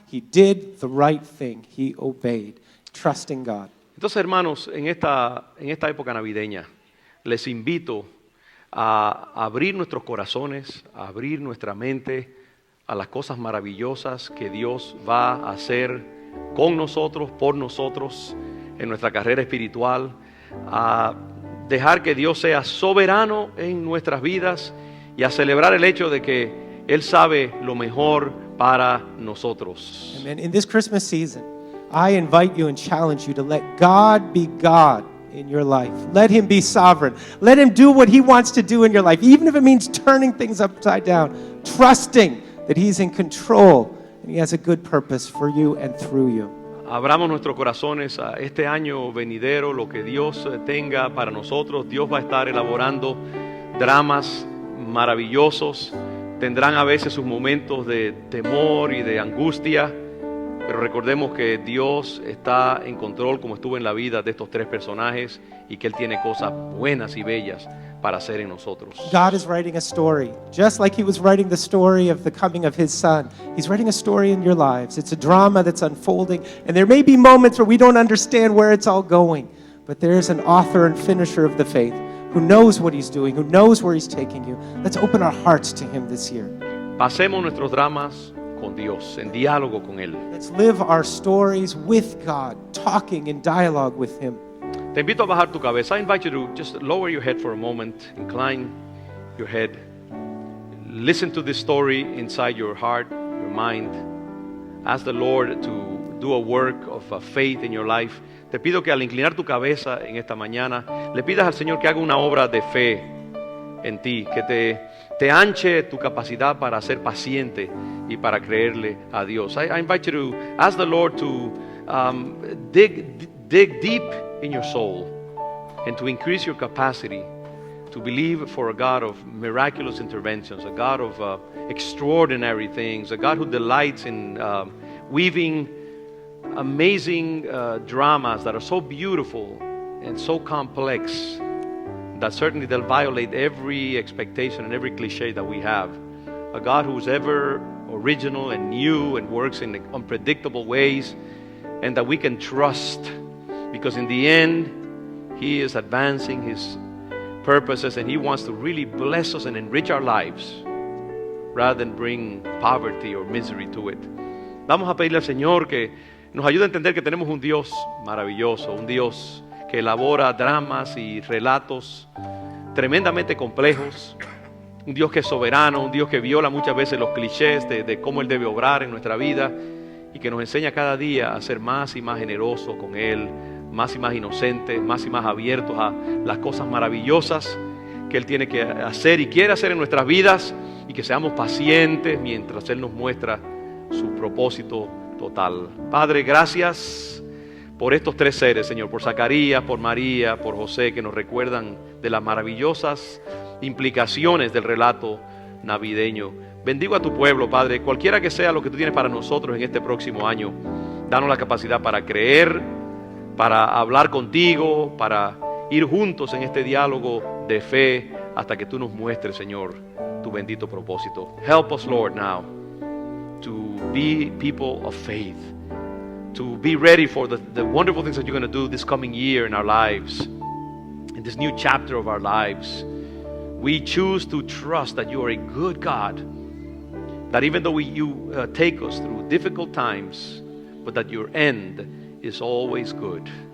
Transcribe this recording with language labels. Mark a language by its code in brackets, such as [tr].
[en] He did the right thing. He obeyed, trusting God. [es] Entonces, hermanos, en esta época navideña, les invito a abrir nuestros corazones, a abrir nuestra mente a las cosas maravillosas que Dios va a hacer con nosotros, por nosotros, en nuestra carrera espiritual, a dejar que Dios sea soberano en nuestras vidas y a celebrar el hecho de que Él sabe lo mejor para nosotros. [en] Amen. In this Christmas season, I invite you and challenge you to let God be God in your life. Let Him be sovereign. Let Him do what He wants to do in your life, even if it means turning things upside down, trusting that He's in control and He has a good purpose for you and through you. [es] Abramos nuestros corazones a este año venidero, lo que Dios tenga para nosotros. Dios va a estar elaborando dramas maravillosos. Tendrán a veces sus momentos de temor y de angustia, pero recordemos que Dios está en control, como estuvo en la vida de estos tres personajes, y que Él tiene cosas buenas y bellas para hacer en nosotros. [en] God is writing a story, just like He was writing the story of the coming of His Son. He's writing a story in your lives. It's a drama that's unfolding, and there may be moments where we don't understand where it's all going, but there's an author and finisher of the faith who knows what He's doing, who knows where He's taking you. Let's open our hearts to Him this year. [es] Pasemos nuestros dramas con Dios, en diálogo con Él. [en] Let's live our stories with God, talking in dialogue with Him. [es] Te invito a bajar tu cabeza. [en] I invite you to just lower your head for a moment, incline your head. Listen to this story inside your heart, your mind. Ask the Lord to do a work of faith in your life. [es] Te pido que al inclinar tu cabeza en esta mañana, le pidas al Señor que haga una obra de fe en ti, que te anche tu capacidad para ser paciente y para creerle a Dios. [en] I invite you to ask the Lord to dig deep in your soul and to increase your capacity to believe for a God of miraculous interventions, a God of extraordinary things, a God who delights in weaving amazing dramas that are so beautiful and so complex that certainly they'll violate every expectation and every cliche that we have. A God who's ever original and new and works in unpredictable ways, and that we can trust, because in the end He is advancing His purposes and He wants to really bless us and enrich our lives rather than bring poverty or misery to it. [es] Vamos a pedirle al Señor que nos ayude a entender que tenemos un Dios maravilloso, un Dios que elabora dramas y relatos tremendamente complejos, un Dios que es soberano, un Dios que viola muchas veces los clichés de cómo Él debe obrar en nuestra vida y que nos enseña cada día a ser más y más generosos con Él, más y más inocentes, más y más abiertos a las cosas maravillosas que Él tiene que hacer y quiere hacer en nuestras vidas, y que seamos pacientes mientras Él nos muestra su propósito total. Padre, gracias por estos tres seres, Señor, por Zacarías, por María, por José, que nos recuerdan de las maravillosas implicaciones del relato navideño. Bendigo a tu pueblo, Padre, cualquiera que sea lo que tú tienes para nosotros en este próximo año. Danos la capacidad para creer, para hablar contigo, para ir juntos en este diálogo de fe hasta que tú nos muestres, Señor, tu bendito propósito. [en] Help us, Lord, now to be people of faith, to be ready for the wonderful things that you're going to do this coming year in our lives, in this new chapter of our lives. We choose to trust that you are a good God, that even though you take us through difficult times, but that your end is always good.